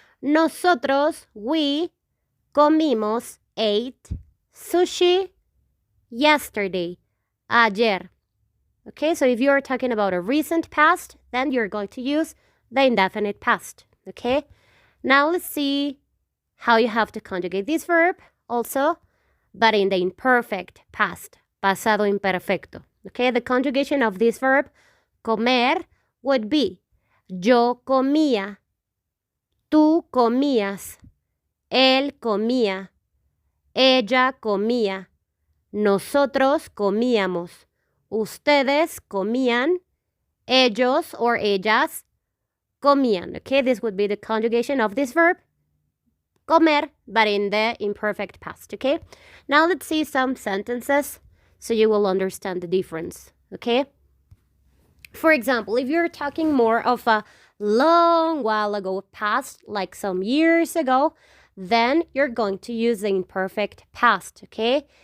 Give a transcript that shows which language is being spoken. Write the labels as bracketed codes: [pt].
[es] Nosotros, [en] we, [es] comimos, [en] ate, [es] sushi, [en] yesterday, [es] ayer. [en] Okay, so if you're talking about a recent past, then you're going to use the indefinite past, okay? Now let's see how you have to conjugate this verb also, but in the imperfect past, [es] pasado imperfecto, [en] okay? The conjugation of this verb, comer, would be [es] yo comía, tú comías, él comía, ella comía, nosotros comíamos, ustedes comían, ellos or ellas comían. [en] Okay, this would be the conjugation of this verb, comer, but in the imperfect past. Okay, now let's see some sentences so you will understand the difference. Okay. For example, if you're talking more of a long while ago past, like some years ago, then you're going to use the imperfect past, okay?